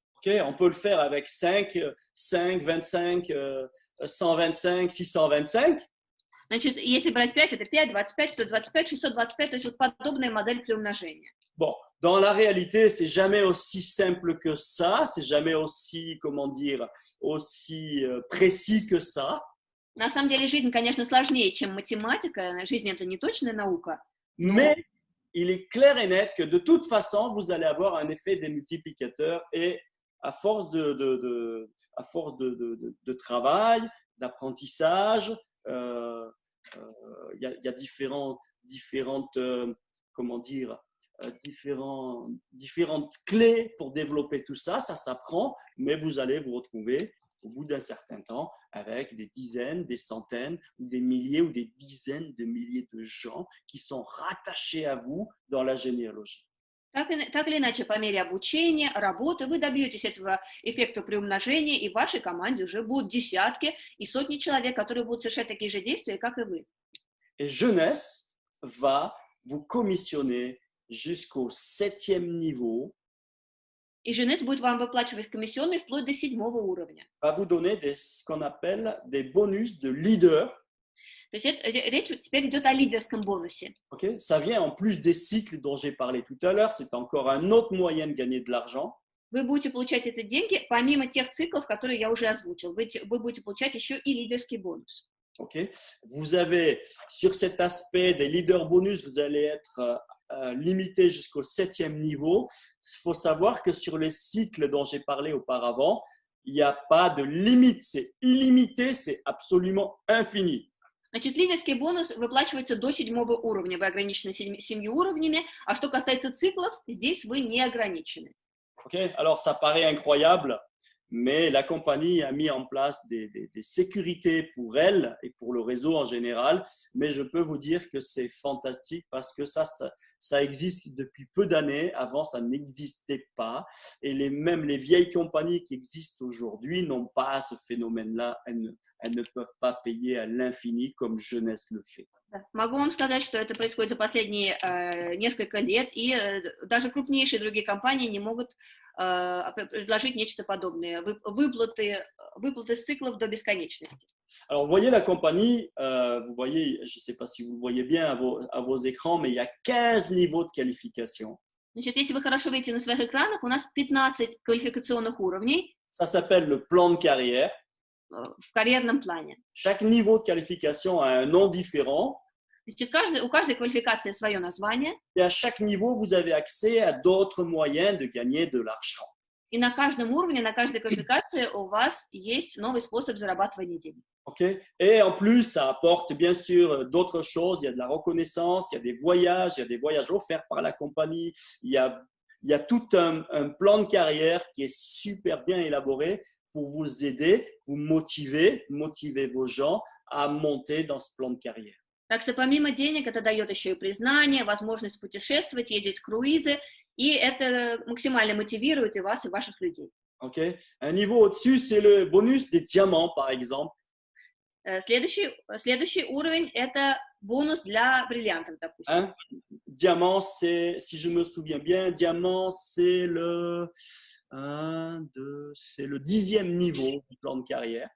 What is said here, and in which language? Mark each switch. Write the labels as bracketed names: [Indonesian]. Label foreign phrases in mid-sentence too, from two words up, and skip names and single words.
[French] Okay, on peut le faire avec 5, 25, 125, 625. [Russian] Значит, если брать 5, это 5, 25, 125, 625, то есть вот подобная модель приумножения. [French] Bon, dans la réalité, c'est jamais aussi simple que ça, c'est jamais aussi, comment dire, aussi précis que ça. [Russian] На самом деле жизнь, конечно, сложнее, чем математика. Жизнь – это не точная наука. [French] Mais il est clair et net que de toute façon, vous allez avoir un effet des multiplicateurs et à force de travail, d'apprentissage, il y a différentes, comment dire, différentes clés pour développer tout ça. Ça s'apprend, mais vous allez vous retrouver au bout d'un certain temps avec des dizaines, des centaines, ou des milliers ou des dizaines de milliers de gens qui sont rattachés à vous dans la généalogie. [Russian] Так или иначе, по мере обучения, работы, вы добьетесь этого эффекта приумножения, и в вашей команде уже будут десятки и сотни человек, которые будут совершать такие же действия, как и вы. [French] Et Jeunesse va vous commissionner jusqu'au 7e niveau, [Russian] И Женес будет вам выплачивать комиссионные вплоть до 7-го уровня. [French] va vous donner ce qu'on appelle des bonus de leader. [Russian] То есть речь теперь идет о лидерском бонусе. [French] Okay? Ça vient en plus des cycles dont j'ai parlé tout à l'heure. C'est encore un autre moyen de gagner de l'argent. [Russian] Вы будете получать эти деньги помимо тех циклов, которые я уже озвучил. Вы будете получать еще и лидерский бонус. [French] Okay? Vous avez, sur cet aspect des [English] leaders bonus, [French] vous allez être limité jusqu'au 7e niveau. Il faut savoir que sur les cycles dont j'ai parlé auparavant, il n'y a pas de limite. C'est illimité, c'est absolument infini. [Russian] Значит, лидерский бонус выплачивается до 7-го уровня. Вы ограничены 7 уровнями. А что касается циклов, здесь вы не ограничены. [French] Okay? Alors, ça paraît incroyable, mais la compagnie a mis en place des sécurités pour elle et pour le réseau en général. Mais je peux vous dire que c'est fantastique parce que ça existe depuis peu d'années. Avant, ça n'existait pas. Et même les vieilles compagnies qui existent aujourd'hui n'ont pas ce phénomène-là. Elles ne peuvent pas payer à l'infini comme Jeunesse le fait. [Russian] Да. Могу вам сказать, что это происходит за последние несколько лет, и даже крупнейшие другие компании не могут предложить нечто подобное. Выплаты с циклов до бесконечности. [French] Alors, vous voyez la compagnie, vous voyez, je ne sais pas si vous le voyez bien à vos écrans, mais il y a 15 niveaux de qualification. [Russian] Значит, если вы хорошо видите на своих экранах, у нас 15 квалификационных уровней. [French] Ça s'appelle le plan de carrière. [Russian] В карьерном плане. [French] Chaque niveau de qualification a un nom différent. [Russian] Значит, у каждой квалификации свое название. [French] Et à chaque niveau, vous avez accès à d'autres moyens de gagner de l'argent. [Russian] И на каждом уровне, на каждой квалификации у вас есть новый способ зарабатывания денег. [French] Okay? Et en plus, ça apporte bien sûr d'autres choses. Il y a de la reconnaissance, il y a des voyages offerts par la compagnie. Il y a tout un plan de carrière qui est super bien élaboré pour vous aider, vous motiver vos gens à monter dans ce plan de carrière. [Russian] Так что помимо денег это дает еще и признание, возможность путешествовать, ездить в круизы, и это максимально мотивирует и вас, и ваших людей. [French] Okay? Un niveau au-dessus, c'est le bonus des diamants, par exemple. [Russian] Следующий уровень – это бонус для бриллиантов, допустим. [French] Hein? Diamant, si je me souviens bien, diamant, c'est le 10e niveau du plan de carrière.